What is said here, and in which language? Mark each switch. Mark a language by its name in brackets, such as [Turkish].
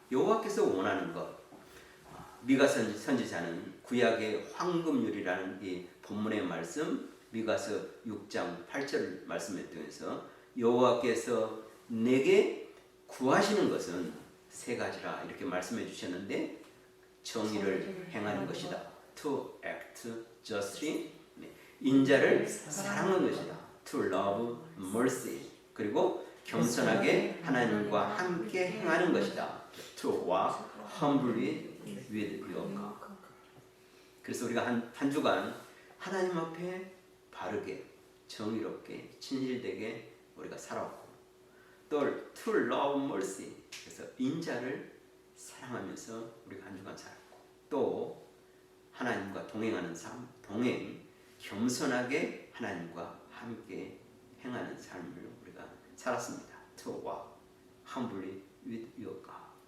[Korean] 여호와께서 원하는 것. 미가 선지자는 구약의 황금률이라는 이 본문의 말씀 미가서 6장 8절 말씀에 통해서 여호와께서 내게 구하시는 것은 세 가지라 이렇게 말씀해 주셨는데 정의를 행하는 것이다. [English] To act justly. [Korean] 인자를 사랑하는 것이다. [English] To love mercy. [Korean] 그리고 겸손하게 하나님과 함께 행하는 것이다. [English] To walk humbly with your God. [Korean] 그래서 우리가 한 주간 하나님 앞에 바르게 정의롭게 진실되게 우리가 살았고 또 [English] to love mercy. [Korean] 그래서 인자를 사랑하면서 우리가 한 주간 살았고 또 하나님과 동행하는 삶, 동행, 겸손하게 하나님과 함께 행하는 삶을 우리가 살았습니다. [English] To walk humbly with your God.